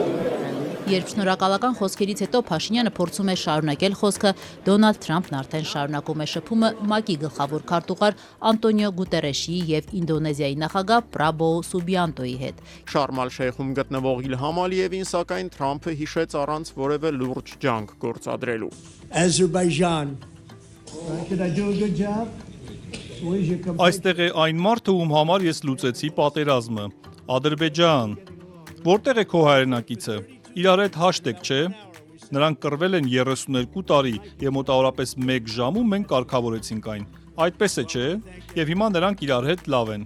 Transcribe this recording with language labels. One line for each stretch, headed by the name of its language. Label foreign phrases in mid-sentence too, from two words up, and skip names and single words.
Armenian: Երբ շնորհակալական խոսքերից հետո Փաշինյանը փորձում է շարունակել խոսքը, Դոնալդ Թրամփն արդեն շարունակում է շփումը ՄԱԿ-ի գլխավոր քարտուղար Անտոնիո Գուտերեշի եւ Ինդոնեզիայի նախագահ Պրաբոու Սուբիանտոյի հետ։ Շարմ ալ-Շեյխում գտնվող Իլհամ Ալիևին սակայն Թրամփը հիշեց առանց որևէ լուրջ ջանք գործադրելու։
English: Azerbaijan. Did I do a good job?
Armenian: Այստեղ է այն մարդը, ում համար ես լուծեցի պատերազմը։ Ադրբեջան։ Որտեղ է քո հայրենակիցը։ Իրար հետ հաշտ եք, չէ։ Նրանք կռվել են 32 տարի եւ մոտավորապես 1 ժամում մենք կարգավորեցինք այն։ Այդպես է, չէ։ Եվ հիմա նրանք իրար հետ լավ են։